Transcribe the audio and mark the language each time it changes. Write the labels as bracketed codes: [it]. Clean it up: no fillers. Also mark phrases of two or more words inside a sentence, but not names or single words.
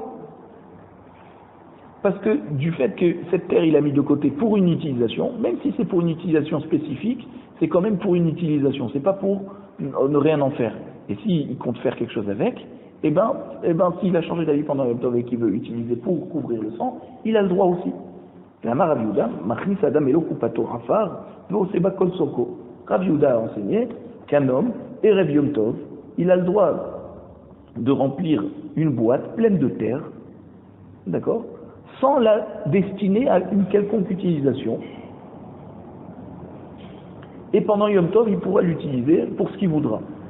[fr] Parce que du fait que cette terre il a mis de côté pour une utilisation, même si c'est pour une utilisation spécifique, c'est quand même pour une utilisation, c'est pas pour ne rien en faire. Et s'il compte faire quelque chose avec, eh ben, s'il a changé d'avis pendant Yom Tov et qu'il veut utiliser pour couvrir le sang, il a le droit aussi. [he] אמר רב יהודה מכניס אדם מלוא קופתו עפר ועושה בה כל צרכו. [fr] Rav Yehuda a enseigné qu'un homme, [he] ערב יום טוב, [fr] il a le droit de remplir une boîte pleine de terre, d'accord, sans la destiner à une quelconque utilisation. Et pendant Yom Tov, il pourra l'utiliser pour ce qu'il voudra.